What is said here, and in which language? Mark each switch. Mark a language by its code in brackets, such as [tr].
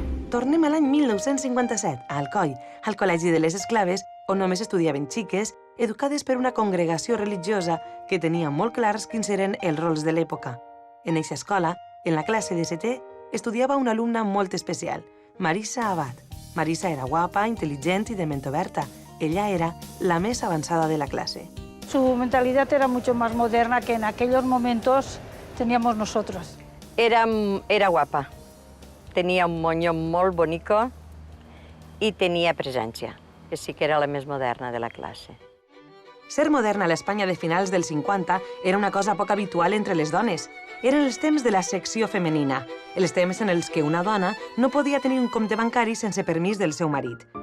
[ca] Tornem a l'any 1957, a Alcoi, al Col·legi de les Esclaves, on només estudiaven xiques, educades per una congregació religiosa que tenia molt clars quins eren els rols de l'època. En eixa escola, en la classe de setè, estudiava una alumna molt especial, Marisa Abad. Marisa era guapa, intel·ligent i de ment oberta. Ella era la més avançada de la clase. [es] Su mentalidad era mucho más moderna que en aquellos momentos teníamos nosotros. [ca] Era guapa. Tenia un moño molt bonico i tenia presència, que sí que era la més moderna de la classe. Ser moderna a l'Espanya de finals dels 50 era una cosa poc habitual entre les dones. Eren els temps de la secció femenina, els temps en els que una dona no podia tenir un compte bancari sense permís del seu marit.